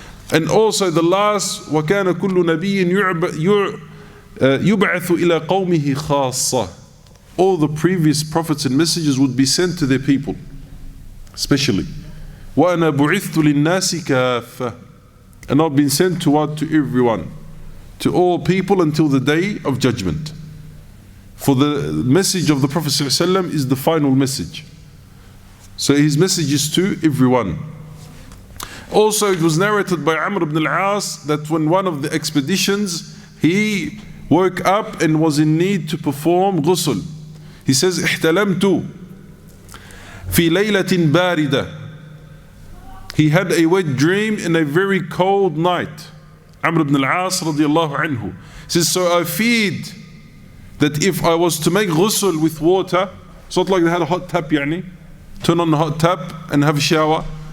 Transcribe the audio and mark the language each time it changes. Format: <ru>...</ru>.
<en>And also the last,</en> <ar>وَكَانَ كُلُّ نَبِيٍّ يُبْعَثُ إِلَىٰ قَوْمِهِ خَاصَّةً.</ar> <en>All the previous prophets and messengers would be sent to their people, especially.</en> <ar>وَأَنَا بُعِثْتُ لِلنَّاسِ كَافَّةً.</ar> <en>And I've been sent to what? To everyone, to all people until the Day of Judgment. For the message of the Prophet ﷺ is the final message. So his message is to everyone. Also, it was narrated by Amr ibn al-As that when one of the expeditions, he woke up and was in need to perform ghusl. He says,</en> <ar>احتلمت في ليلة باردة.</ar> <en>He had a wet dream in a very cold night. Amr ibn al-As radiallahu anhu says, so I feared that if I was to make ghusl with water, it's not like they had a hot tap, turn on the hot tap and have a shower.</en>